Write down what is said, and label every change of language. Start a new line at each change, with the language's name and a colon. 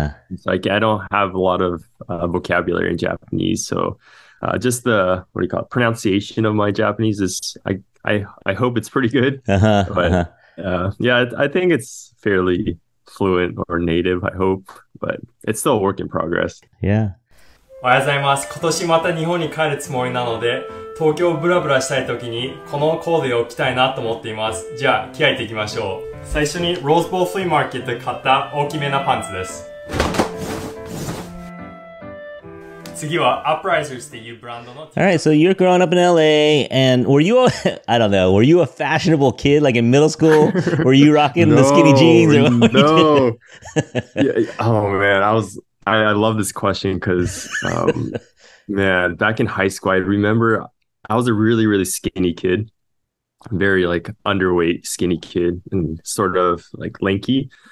English: It's I don't have a lot of vocabulary in Japanese, so just the pronunciation of my Japanese is I hope it's pretty good. I think it's fairly fluent or native. I hope, but it's still a work in progress. Yeah.
Japanese: おはようございます。今年また日本に帰るつもりなので、東京をブラブラしたい時にこのコーデを着たいなと思っています。じゃあ着替えていきましょう。最初にローズボールフリーマーケットで買った大きめなパンツです。次は Uprisers っていうブランドの。
English: Alright, so you're growing up in LA, and were you were you a fashionable kid like in middle school? Were you rocking the skinny jeans? Or what no. Oh man, I love this question because, man, back in high school, I remember I was a really, really skinny kid, very underweight, skinny kid, and sort of lanky.